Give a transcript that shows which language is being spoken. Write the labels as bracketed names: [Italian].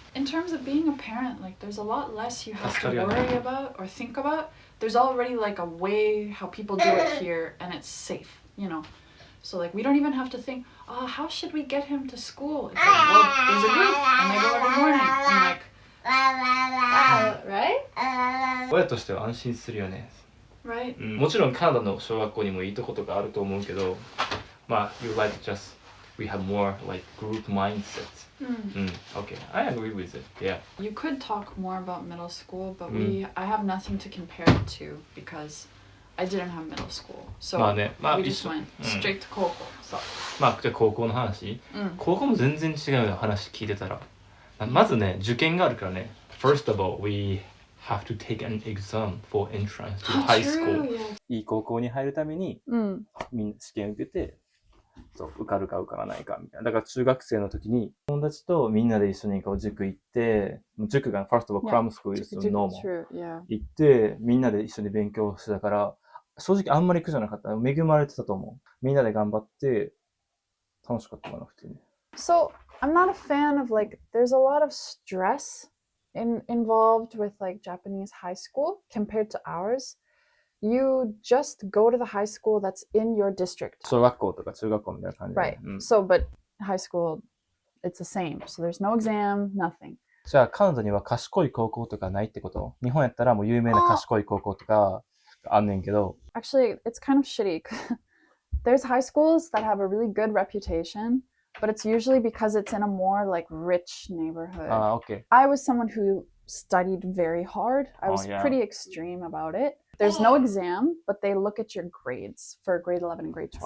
[English] In terms of being a parent, like there's a lot less you have to worry about or think about. There's already like a way how people do it here and it's safe, you know. So like we don't even have to think, oh, how should we get him to school? It's like, well, there's a group and they go every morning and like, right? [Japanese] 親としては安心するよね。 [English] Right? [Japanese] もちろんカナダの小学校にもいいとことかあると思うけど、まあ [English] you like just we have more like group mindsets. Okay, I agree with it. Yeah. You could talk more about middle school, but I have nothing to compare it to because I didn't have middle school. So we just went straight to 高校. So. [Japanese] まあじゃあ高校の話、高校も全然違うよ話聞いてたら、まずね受験があるからね。 [English] First of all, we have to take an exam for entrance to high school. [Japanese] いい高校に入るために、みんな試験を受けてそう受かるか受からないかみたいな。だから中学生の時に友達とみんなで一緒にこう塾行って、塾が [English] first of all cram school is normal [Japanese] 行って、みんなで一緒に勉強してたから、正直あんまり苦じゃなかった。恵まれてたと思う。みんなで頑張って楽しかったかな普通に。 [English] So I'm not a fan of like there's a lot of stress involved with like Japanese high school compared to ours. You just go to the high school that's in your district. [Japanese] 小学校とか中学校みたいな感じで。 [English] Right. So, but high school, it's the same. So there's no exam, nothing. [Japanese] じゃあ、カナダには賢い高校とかないってこと？日本やったらもう有名な賢い高校とかあんねんけど。 [English] Actually, it's kind of shitty. There's high schools that have a really good reputation, but it's usually because it's in a more like rich neighborhood. Okay. I was someone who studied very hard. I was pretty extreme about it. There's no exam, but they look at your grades for grade 11 and grade 12.